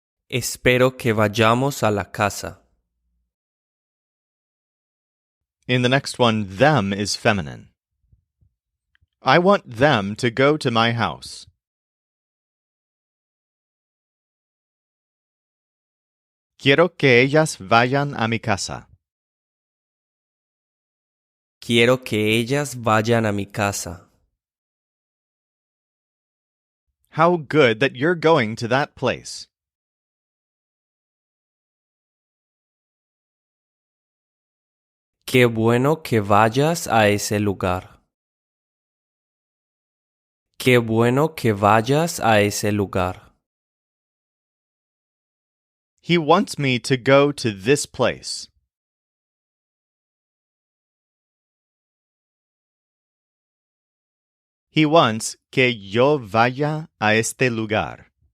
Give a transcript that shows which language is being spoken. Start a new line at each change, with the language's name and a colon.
Spanish: Espero que vayamos a la casa.
English: In the next one, them is feminine. I want them to go to my house.
Spanish: Quiero que ellas vayan a mi casa. Quiero que ellas vayan a mi casa.
English: How good that you're going to that place.
Spanish: Qué bueno que vayas a ese lugar. Qué bueno que vayas a ese lugar.
English: He wants me to go to this place. He wants
Spanish: que yo vaya a este lugar.